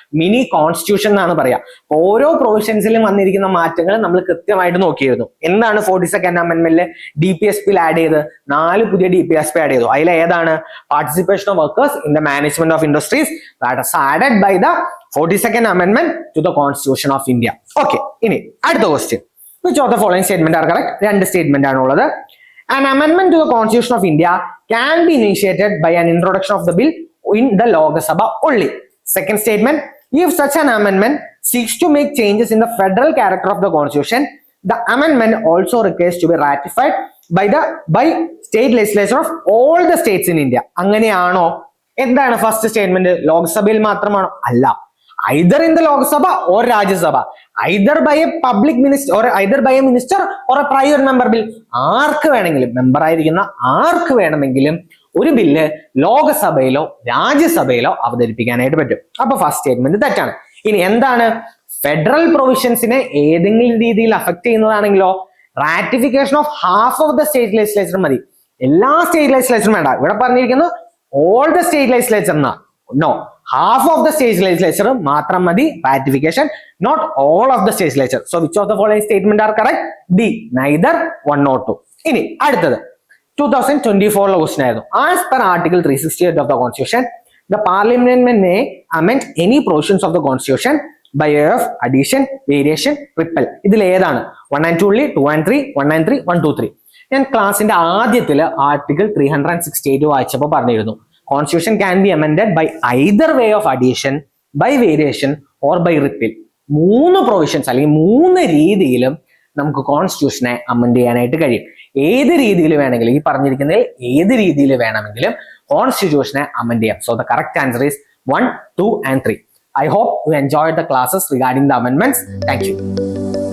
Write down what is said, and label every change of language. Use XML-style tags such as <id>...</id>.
<ml>Mini constitution എന്നാണ് പറയാ. ഓരോ പ്രൊവിഷൻസിലും വന്നിരിക്കുന്ന മാറ്റങ്ങൾ നമ്മൾ കൃത്യമായിട്ട് നോക്കിയിരുന്നു. എന്താണ് 42nd അമെന്റ്മെന്റിൽ DPSP ആഡ് ചെയ്ത്? 4 പുതിയ DPSP ആഡ് ചെയ്തു. അതിൽ ഏതാണ്?</ml> <en>Participation of workers in the management of industries that was added by the 42nd amendment to the constitution of India.</en> <ml>Okay, ഇനി അടുത്ത question,</ml> <en>which of the following statement are correct?</en> <ml>രണ്ട് statement ആണുള്ളത്.</ml> <en>An amendment to the Constitution of India can be initiated by an introduction of the bill in the Lok Sabha only. Second statement, if such an amendment seeks to make changes in the federal character of the Constitution, the amendment also requires to be ratified by state legislature of all the states in India.</en> <ml>അങ്ങനെയാണോ? എന്താണ് first statement? ലോക്സഭയിൽ മാത്രമാണോ? അല്ല.</ml> <en>Either in the Lok Sabha or Rajya Sabha, either by a public minister or either by a minister or a private member bill.</en> <ml>ആർക്ക് വേണമെങ്കിലും, member ആയിരിക്കുന്ന ആർക്ക് വേണമെങ്കിലും ഒരു bill ലോകസഭയിലോ രാജ്യസഭയിലോ അവതരിപ്പിക്കാനായിട്ട് പറ്റും. അപ്പൊ ഫസ്റ്റ് സ്റ്റേറ്റ്മെന്റ് തെറ്റാണ്. ഇനി എന്താണ്? ഫെഡറൽ പ്രൊവിഷൻസിനെ ഏതെങ്കിലും രീതിയിൽ affect ചെയ്യുന്നതാണെങ്കിലോ</ml> <en>ratification of half of the state legislature</en> <ml>മതി. എല്ലാ സ്റ്റേറ്റ് ലെജിസ്ലേച്ചറും വേണ്ട. ഇവിടെ പറഞ്ഞിരിക്കുന്നു</ml> <en>all the state legislature</en> <ml>എന്നാ.</ml> <en>No, half of the state legislature</en> <ml>മാത്രം മതി</ml> <en>ratification, not all of the state legislature. So which of the following statement are correct? D, neither 1 nor 2.</en> <ml>ഇനി അടുത്തത് 2024 ക്വസ്റ്റ്യൻ ആയിരുന്നു.</ml> <en>As per Article 368 of the Constitution, the Parliament may amend any provisions of the Constitution by way of addition, variation, repeal.</en> <ml>ഇതിൽ ഏതാണ്</ml> <en>1 and 2 only, 2 and 3, 1 and 3, 1, 2, 3.</en> <ml>ഞാൻ ക്ലാസിന്റെ ആദ്യത്തില് article 368 വായിച്ചപ്പോൾ പറഞ്ഞിരുന്നു</ml> <en>Constitution can be amended by either way of addition, by variation or by repeal.</en> <ml>3 provisions അല്ലെങ്കിൽ 3 രീതിയിലും നമുക്ക് കോൺസ്റ്റിറ്റ്യൂഷനെ amend ചെയ്യാനായിട്ട് കഴിയും. ഏത് രീതിയിൽ വേണമെങ്കിലും, ഈ പറഞ്ഞിരിക്കുന്നതിൽ ഏത് രീതിയിൽ വേണമെങ്കിലും കോൺസ്റ്റിറ്റ്യൂഷനെ അമെൻഡ് ചെയ്യാം.</ml> <en>So the correct answer is 1, 2 and 3. I hope you enjoyed the classes regarding the amendments. Thank you.</en>